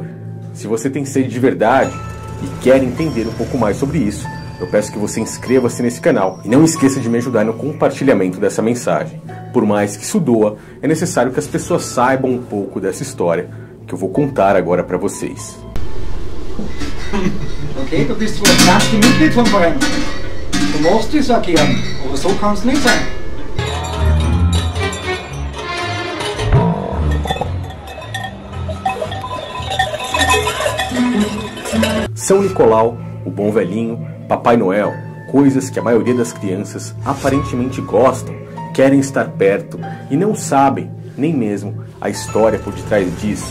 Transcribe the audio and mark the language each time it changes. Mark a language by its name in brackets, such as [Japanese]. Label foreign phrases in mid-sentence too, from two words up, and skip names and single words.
[Portuguese] Se você tem sede de verdade e quer entender um pouco mais sobre isso, eu peço que você inscreva-se nesse canal e não esqueça de me ajudar no compartilhamento dessa mensagem. Por mais que isso doa, é necessário que as pessoas saibam um pouco dessa história que eu vou contar agora para vocês. [German] Okay, du bist wohl das erste Mitglied vom Verein. Du musst es agieren, aber so kann es nicht sein. [Portuguese] São Nicolau, o bom velhinho, Papai Noel, coisas que a maioria das crianças aparentemente gostam, querem estar perto e não sabem nem mesmo a história por detrás disso.